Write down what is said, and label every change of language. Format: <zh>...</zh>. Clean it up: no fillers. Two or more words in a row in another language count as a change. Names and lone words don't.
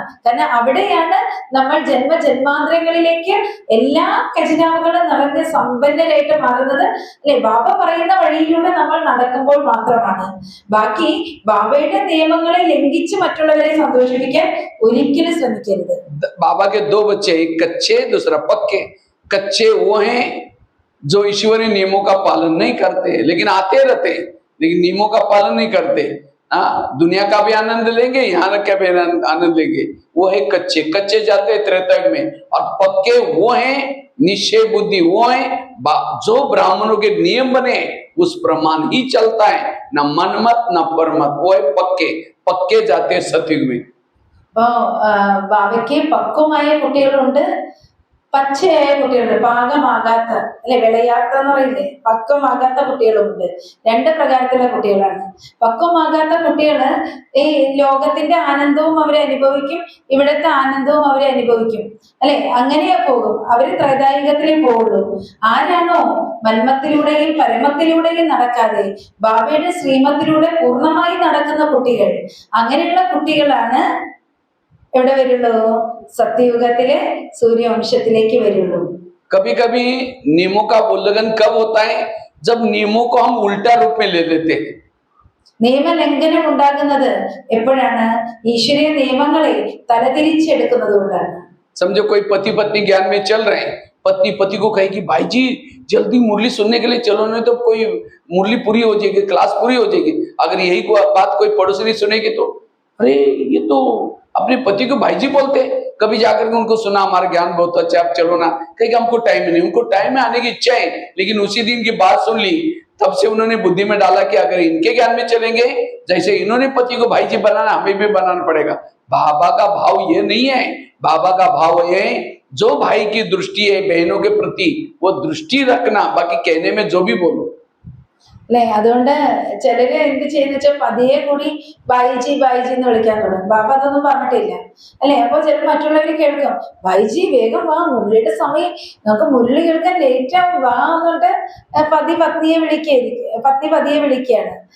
<ml>കാരണം അവിടെയാണ് നമ്മൾ ജന്മജന്മാന്തരങ്ങളിലേക്ക് എല്ലാ ഖജനാവുകളും നിറഞ്ഞ സമ്പന്നരായിട്ട് മാറുന്നത് അല്ലെ. ബാബ പറയുന്ന വഴിയിലൂടെ നമ്മൾ നടക്കുമ്പോൾ മാത്രമാണ്. ബാക്കി ബാബയുടെ നിയമങ്ങളെ ലംഘിച്ച് മറ്റുള്ളവരെ സന്തോഷിപ്പിക്കാൻ ഒരിക്കലും ശ്രമിക്കരുത്.</ml> <hi>बाबा के 2 बच्चे, एक कच्चे दूसरा पक्के। कच्चे वो हैं जो ईश्वरीय नियमों का पालन नहीं करते, लेकिन आते रहते, लेकिन नियमों का पालन नहीं करते। दुनिया का भी आनंद लेंगे, यहाँ का भी आनंद लेंगे। वो है कच्चे। कच्चे जाते हैं त्रेता में, और पक्के वो हैं निश्चय बुद्धि, वो हैं जो ब्राह्मणों के नियम बने उस प्रमाण ही चलता है, न मनमत न परमत। वो है पक्के। पक्के जाते हैं सतयुग में।</hi> <ml>അപ്പോ ബാബയ്ക്ക് പക്വമായ കുട്ടികളുണ്ട്, പച്ചയായ കുട്ടികളുണ്ട്, പാകമാകാത്ത അല്ലെ വിളയാത്ത എന്ന് പറയില്ലേ, പക്വമാകാത്ത കുട്ടികളുമുണ്ട്. 2 പ്രകാരത്തിലുള്ള കുട്ടികളാണ്. പക്വമാകാത്ത കുട്ടികള് ഈ ലോകത്തിന്റെ ആനന്ദവും അവരെ അനുഭവിക്കും, ഇവിടുത്തെ ആനന്ദവും അവരെ അനുഭവിക്കും അല്ലെ. അങ്ങനെ പോകും, അവര് ത്രൈതായുഗത്തിലേ പോകുള്ളൂ. ആരാണോ മന്മത്തിലൂടെയും പരമത്തിലൂടെയും നടക്കാതെ ബാബയുടെ ശ്രീമത്തിലൂടെ പൂർണ്ണമായി നടക്കുന്ന കുട്ടികൾ, അങ്ങനെയുള്ള കുട്ടികളാണ് എവിടെ വരുള്ളൂ? സത്യയുഗത്തിലെ सूर्यवंशത്തിലേക്ക് വരുള്ളൂ.</ml> <hi>कभी कभी नियमों का उल्लंघन कब होता है? जब नियमों को हम उल्टा रूप में ले लेते हैं।</hi> <ml>നിയമലംഘനം ഉണ്ടാകുന്നത് എപ്പോഴാണ്? ഈശ്വരീയ നിയമങ്ങളെ തലതിരിച്ചെടുക്കുന്നത് കൊണ്ടാണ്.</ml> <hi>समझो कोई पति पत्नी ज्ञान में चल रहे हैं, पत्नी पति को कहेगी भाई जी जल्दी मुरली सुनने के लिए चलो, नहीं तो कोई मुरली पूरी हो जाएगी, क्लास पूरी हो जाएगी। अगर यही बात कोई पड़ोसी सुनेगी तो अरे ये तो अपने पति को भाई जी बोलते हैं। कभी जाकर के उनको सुना हमारा ज्ञान बहुत अच्छा, आप चलो ना, कहेगा हमको टाइम नहीं। उनको टाइम में आने की इच्छा है, लेकिन उसी दिन की बात सुन ली, तब से उन्होंने बुद्धि में डाला कि अगर इनके ज्ञान में चलेंगे, जैसे इन्होंने पति को भाई जी बनाना, हमें भी बनाना पड़ेगा। बाबा का भाव ये नहीं है। बाबा का भाव ये है जो भाई की दृष्टि है बहनों के प्रति, वो दृष्टि रखना, बाकी कहने में जो भी बोलो</hi> <ml>അല്ലെ. അതുകൊണ്ട് ചിലര് എന്ത് ചെയ്യുന്ന വെച്ചാൽ പതിയെ കൂടി ബൈജി ബൈജി എന്ന് വിളിക്കാൻ തുടങ്ങും. ബാബ അതൊന്നും പറഞ്ഞിട്ടില്ല അല്ലെ. അപ്പൊ ചില മറ്റുള്ളവർ കേൾക്കും, ബൈജി വേഗം വാ, മുരളിയുടെ സമയം, നമുക്ക് മുരളി കേൾക്കാൻ ലേറ്റ് ആവും, വാ എന്നിട്ട് പത്നി പതിയെ വിളിക്കുകയാണ്.</ml>